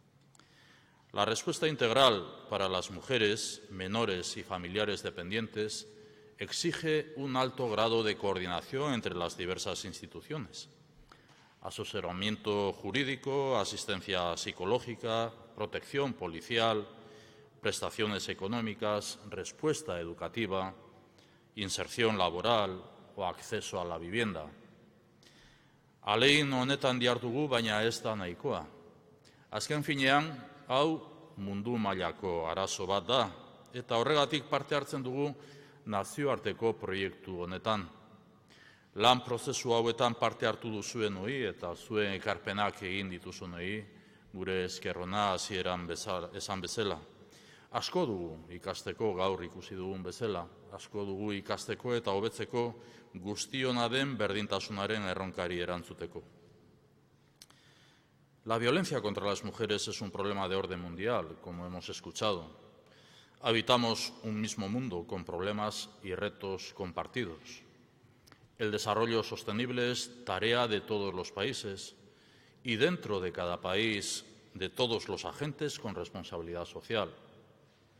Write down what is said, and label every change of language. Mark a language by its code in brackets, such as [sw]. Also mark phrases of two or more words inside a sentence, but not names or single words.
[es] La respuesta integral para las mujeres, menores y familiares dependientes exige un alto grado de coordinación entre las diversas instituciones. Asesoramiento jurídico, asistencia psicológica, protección policial, prestaciones económicas, respuesta educativa, inserción laboral o acceso a la vivienda. [eu] Ahalegin honetan dihardugu, baina ez da nahikoa. Azken finean, hau mundu mailako arazo bat da, eta horregatik parte hartzen dugu nazioarteko proiektu honetan. Lan prozesu hauetan parte hartu duzuenoi eta zuen ekarpenak egin dituzunoi, gure esker ona hasieran esan bezala. Asko dugu ikasteko, gaur ikusi dugun bezala, asko dugu ikasteko eta hobetzeko guztiona den berdintasunaren erronkari erantzuteko. [es] La violencia contra las mujeres es un problema de orden mundial, como hemos escuchado. Habitamos un mismo mundo con problemas y retos compartidos. El desarrollo sostenible es tarea de todos los países y dentro de cada país de todos los agentes con responsabilidad social.